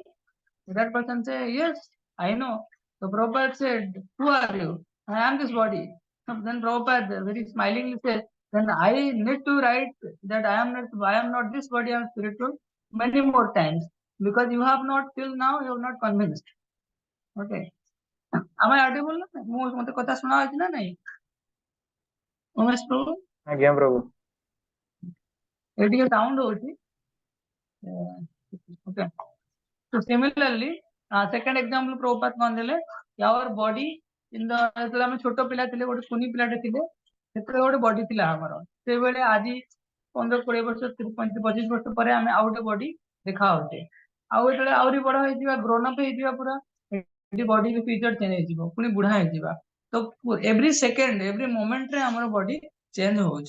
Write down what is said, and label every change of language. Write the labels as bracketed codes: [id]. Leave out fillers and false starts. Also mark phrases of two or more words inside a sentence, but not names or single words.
[en] That person say, yes, I know. So Prabhupada said, who are you? I am this body. So then Prabhupada very smilingly said, then I need to write that I am not this body, I am spiritual many more times. Because you have not till now, you have not convinced. Okay. Am I audible? [or] ମୋତେ କଥା ଶୁଣା ଯାଉଛି ନା ନାଇଁ? ଉମେଶ ପ୍ରଭୁ? ଆଜ୍ଞା ପ୍ରଭୁ। ଏ ଟିକେ ସାଉଣ୍ଡ ହଉଛି। Okay. [en] So similarly, second example Prabhupada [or] କଣ ଦେଲେ? [en] Our body in the [or] ଯେତେବେଳେ ଆମେ ଛୋଟ ପିଲା ଥିଲେ, ଗୋଟେ କୁନି ପିଲାଟେ ଥିଲେ, ସେତେବେଳେ ଗୋଟେ ବଡି ଥିଲା ଆମର। ସେଇଭଳି ଆଜି 15-20 ବର୍ଷ 25 ବର୍ଷ ପରେ ଆମେ ଆଉ ଗୋଟେ ବଡି ଦେଖା ହଉଛି। ଆଉ ଯେତେବେଳେ ଆହୁରି ବଡ ହେଇଯିବା, [en] grown up [or] ହେଇଯିବା ପୁରା, ଏଠି [en] body feature change [or] ହେଇଯିବ, ପୁଣି ବୁଢା ହେଇଯିବା। ତ [en] every second, every momentରେ [or] ଆମର [en] body change [or] ହଉଛି।